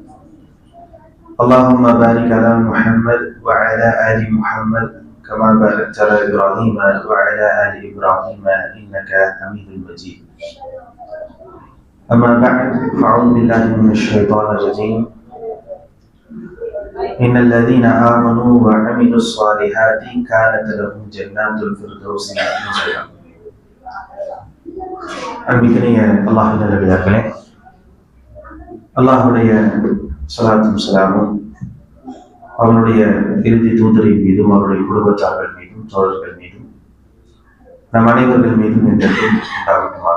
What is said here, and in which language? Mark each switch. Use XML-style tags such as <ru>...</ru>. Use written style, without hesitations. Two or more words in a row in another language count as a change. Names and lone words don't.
<ar>اللهم بارك على محمد وعلى آل محمد كما باركت على إبراهيم وعلى آل إبراهيم إنك حميد مجيد. أما بعد فأعوذ بالله من الشيطان الرجيم. إن الذين آمنوا وعملوا الصالحات كانت لهم جنات الفردوس نزلا.</ar> <ta>அன்பிற்கினிய அல்லாஹ் நல்லடியார்களே, அல்லாஹுடைய ஸலாத்தும் ஸலாமும் அவனுடைய இறுதி தூதரின் மீதும் அவருடைய குடும்பத்தார்கள் மீதும் தோழர்கள் மீதும் நம் அனைவர்கள் மீதும் என்றும் உண்டாகுமாக.</ta>